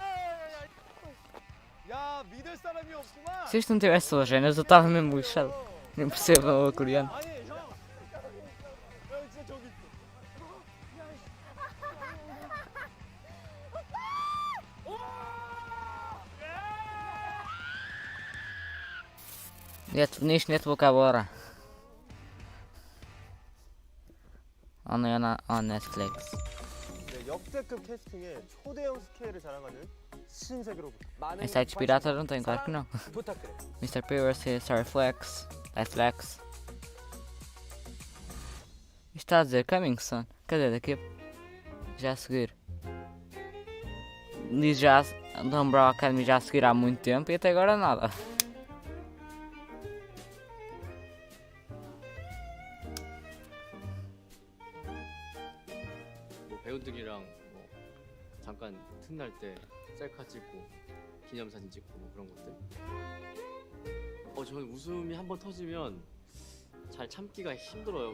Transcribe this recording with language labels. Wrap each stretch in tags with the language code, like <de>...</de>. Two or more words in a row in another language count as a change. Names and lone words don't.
<ko>야, 믿을 사람이 없구만.</ko> <pt>Se isto não tivesse legendas, eu estava mesmo lixado. Nem percebo o coreano.</pt> <ko>아니, 형. 형 진짜 저기 있어.</ko> <pt>Nisto netbook agora.</pt> <en>On Netflix.</en> <ko>네, 역대급 캐스팅에 초대형 스케일을 자랑하는 신세계로부터 많은</ko> <pt>Em sites piratas não tem, claro que não.</pt> <ko>부탁드려.</ko> <en>Mr. Piracy,</en> <pt>Starflex, Netflix. Isto está a dizer</pt> <en>Coming Soon.</en> <pt>Cadê daqui? Já a seguir. Diz já da Umbrella Academy já a seguir há muito tempo e até agora nada.</pt> <ko>뭐 배우들이랑 뭐 잠깐 틈날 때 셀카 찍고 기념사진 찍고 뭐 그런 것들. 저는 웃음이 한번 터지면 잘 참기가 힘들어요.</ko>